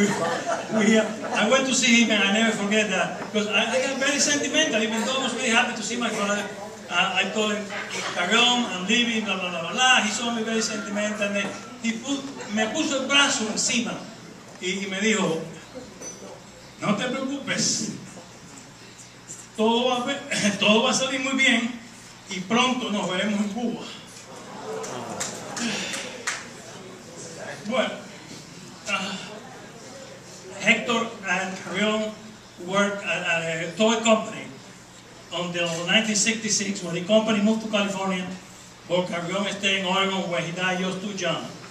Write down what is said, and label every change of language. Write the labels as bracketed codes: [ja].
[en] I went to see him and I never forget that because I got very sentimental. Even though I was very happy to see my father, I told him, "Carrion, I'm leaving, blah, blah, blah, blah." He saw me very sentimental. [es] And me puso el brazo encima. Y me dijo, "No te preocupes, todo va a salir muy bien y pronto nos veremos en Cuba." [en] Bueno, Hector and Carrion worked at a toy company until 1966 when the company moved to California, but Carrion stayed in Oregon where he died just too young.